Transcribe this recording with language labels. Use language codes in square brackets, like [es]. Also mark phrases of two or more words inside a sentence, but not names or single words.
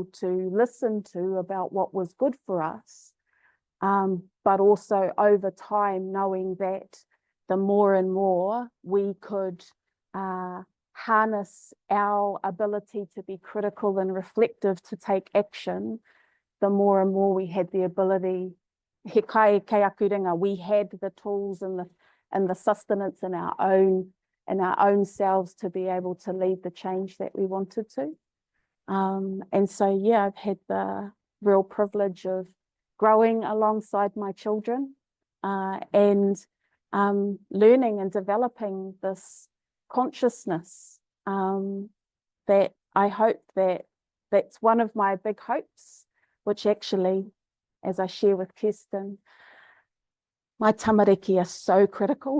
[en] to listen to about what was good for us, but also over time knowing that the more and more we could harness our ability to be critical and reflective to take action, the more and more we had the ability, [mi] he kai aku ringa, [en] we had the tools and the sustenance in our own selves to be able to lead the change that we wanted to. And so, yeah, I've had the real privilege of growing alongside my children and learning and developing this consciousness that I hope that's one of my big hopes, which actually, as I share with Kirsten, my tamariki are so critical.